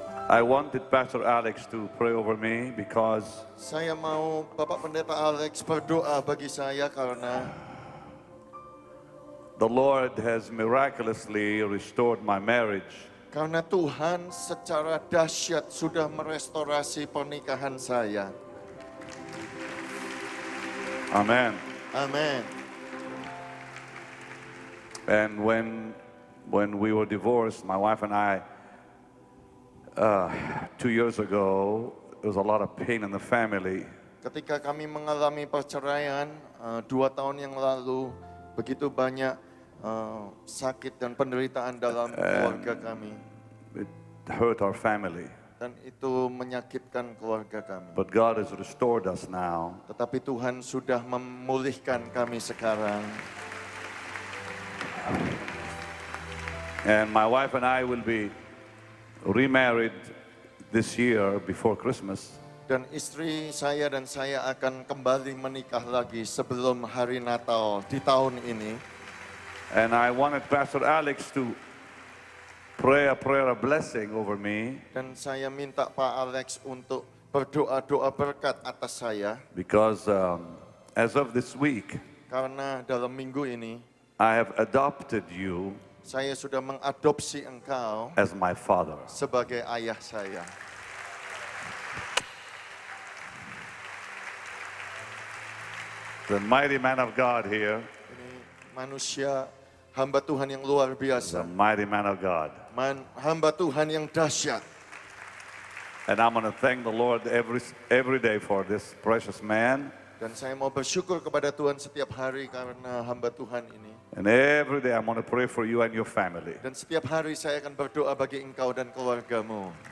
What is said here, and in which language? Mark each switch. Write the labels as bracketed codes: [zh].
[en] I wanted Pastor Alex to pray over me because [id] saya mau Bapak Pendeta Alex berdoa bagi saya karena [en] the Lord has miraculously restored my marriage. [id] Tuhan secara dahsyat sudah merestorasi pernikahan saya. [en] Amen. [id] Amin. [en] And when we were divorced, my wife and I, 2 years ago, there was a lot of pain in the family. [id] Ketika kami mengalami perceraian 2 tahun yang lalu, begitu banyak sakit dan penderitaan dalam keluarga kami. [en] It hurt our family. [id] Dan itu menyakitkan keluarga kami. [en] But God has restored us now. [id] Tetapi Tuhan sudah memulihkan kami sekarang. [en] And my wife and I will be remarried this year before Christmas. [id] Dan istri saya dan saya akan kembali menikah lagi sebelum hari Natal di tahun ini. [en] And I wanted Pastor Alex to pray a prayer of blessing over me [id] Dan saya minta Pak Alex untuk berdoa-doa berkat atas saya. [en] because as of this week, [id] Karena dalam minggu ini, [en] I have adopted you [id] saya sudah mengadopsi engkau [en] as my father. [id] sebagai ayah saya. [en] The mighty man of God here, [id] Ini manusia, hamba Tuhan yang luar [en] the [id] biasa. [en] mighty man of God. [id] Hamba Tuhan yang dahsyat. [en] And I'm going to thank the Lord every day for this precious man. [id] Dan saya mau bersyukur kepada Tuhan setiap hari karena hamba Tuhan ini. [en] And every day I'm going to pray for you and your family. [id] Dan setiap hari saya akan berdoa bagi engkau dan keluargamu.